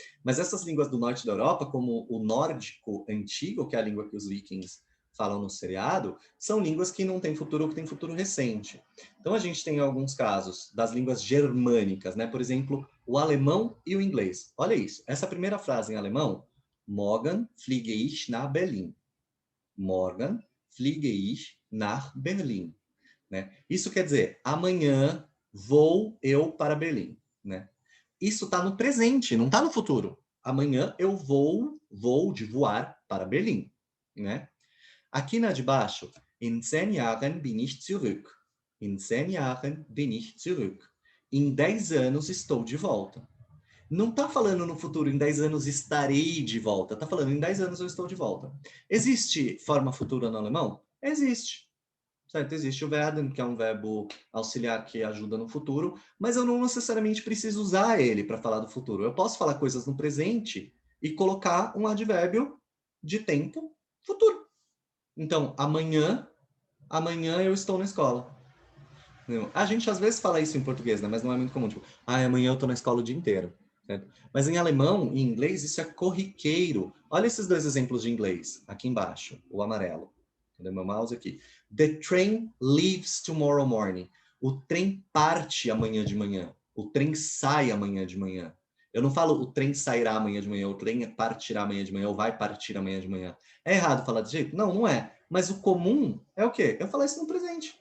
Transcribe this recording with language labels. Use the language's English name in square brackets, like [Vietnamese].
[Portuguese] Mas essas línguas do norte da Europa, como o nórdico antigo, que é a língua que os vikings falam no seriado, são línguas que não têm futuro ou que têm futuro recente. Então a gente tem alguns casos das línguas germânicas, né? Por exemplo, o alemão e o inglês. Olha isso, essa primeira frase em alemão, [German] Morgen fliege ich nach Berlin. Morgen fliege ich nach Berlin. [Portuguese] Né? Isso quer dizer, amanhã vou eu para Berlim. Né? Isso está no presente, não está no futuro. Amanhã eu vou de voar para Berlim. Né? Aqui na de baixo, [German] in 10 Jahren bin ich zurück. In 10 Jahren bin ich zurück. [Portuguese] Em 10 anos estou de volta. Não está falando no futuro, em 10 anos estarei de volta. Está falando, em 10 anos eu estou de volta. Existe forma futura no alemão? Existe. Certo? Existe o werden, que é um verbo auxiliar que ajuda no futuro, mas eu não necessariamente preciso usar ele para falar do futuro. Eu posso falar coisas no presente e colocar um advérbio de tempo futuro. Então, amanhã eu estou na escola. A gente às vezes fala isso em português, né? Mas não é muito comum. Tipo, amanhã eu estou na escola o dia inteiro. Certo? Mas em alemão e em inglês isso é corriqueiro. Olha esses dois exemplos de inglês, aqui embaixo, o amarelo. Cadê meu mouse aqui? [English] The train leaves tomorrow morning. [Portuguese] O trem parte amanhã de manhã. O trem sai amanhã de manhã. Eu não falo o trem sairá amanhã de manhã, o trem partirá amanhã de manhã, ou vai partir amanhã de manhã. É errado falar desse jeito? Não, não é. Mas o comum é o quê? Eu falar isso no presente.